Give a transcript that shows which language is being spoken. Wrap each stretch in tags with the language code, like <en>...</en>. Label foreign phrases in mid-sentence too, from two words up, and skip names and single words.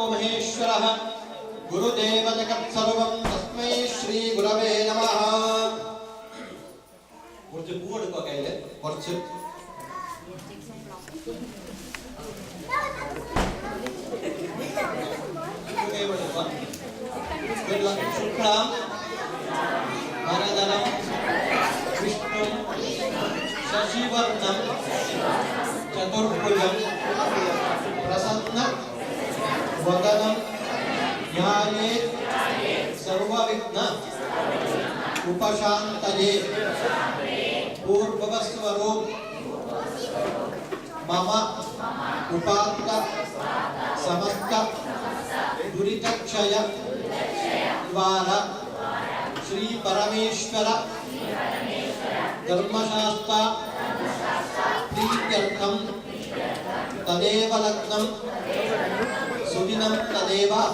<sa>परमेश्वरः गुरुदेव जगत्सर्वं तस्मै श्री गुरवे नमः</sa> <ml>കുറച്ച് പൂ എടുക്കുക കയ്യില് കുറച്ച്</ml> <sa>ശുക്ലാം വരദനം വിഷ്ണു ശശിവർണം ചതുർഭുജം प्रसन्न वदनं ध्यायेत् सर्वविघ्न उपशान्तये पूर्ववस्वरो मम उपात्त समस्त दुरितक्षय द्वारा श्री परमेश्वर धर्मशास्त्र प्रीत्यर्थं तदेव लग्नं सुदिनं तदेव</sa>